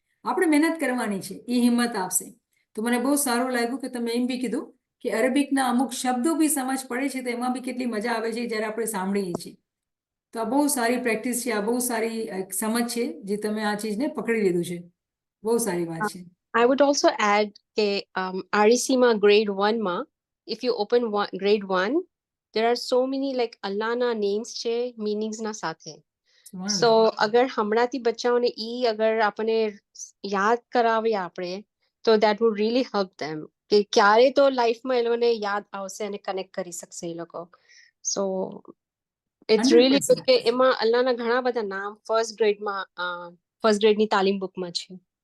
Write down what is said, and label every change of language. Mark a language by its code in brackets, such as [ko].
[gu] આપણે મહેનત કરવાની છે, એ હિંમત આપશે. તો મને બહુ સારું લાગ્યું કે તમે એમ બી કીધું કે અરબિકના અમુક શબ્દો બી સમજ પડે છે, તો એમાં બી કેટલી મજા આવે છે જ્યારે આપણે સાંભળીએ છીએ. તો આ બહુ સારી પ્રેક્ટિસ છે, આ બહુ સારી સમજ છે જે તમે આ ચીજને પકડી લીધું છે. બહુ સારી વાત છે. [en] I would also add [gu] કે REC માં [en] grade 1 [gu] માં [en] if you open grade 1 there are so many like Allahના names [gu] છે [en] meanings [gu] ના સાથે. [en] So [gu] અગર હમણાંથી બચ્ચાઓને ઈ અગર આપણે યાદ કરાવીએ આપણે તો [en] that would really help them [gu] કે ક્યારે તો લાઈફમાં એ લોકોને યાદ આવશે અને કનેક્ટ કરી શકશે એ લોકો. [en] So it's really good [gu] કે એમાં અલ્લાહના ઘણા બધા નામ ફર્સ્ટ ગ્રેડની તાલીમ બુકમાં છે.